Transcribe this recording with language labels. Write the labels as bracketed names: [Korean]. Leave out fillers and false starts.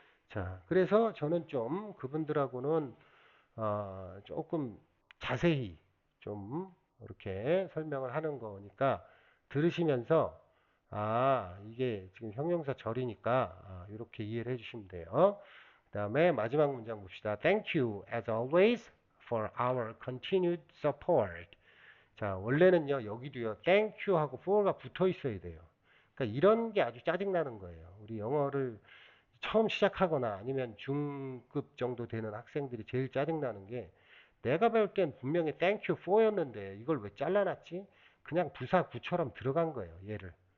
[Korean] 자, 그래서 저는 좀 그분들하고는 조금 자세히 좀 이렇게 설명을 하는 거니까 들으시면서 이게 지금 형용사 절이니까 이렇게 이해를 해주시면 돼요. 그 다음에 마지막 문장 봅시다. [English] Thank you as always for our continued support. [Korean] 자, 원래는요, 여기도요, thank you 하고 for가 붙어 있어야 돼요. 그러니까 이런 게 아주 짜증나는 거예요. 우리 영어를 처음 시작하거나 아니면 중급 정도 되는 학생들이 제일 짜증나는 게 내가 배울 땐 분명히 thank you for였는데 이걸 왜 잘라놨지? 그냥 부사 구처럼 들어간 거예요, 얘를.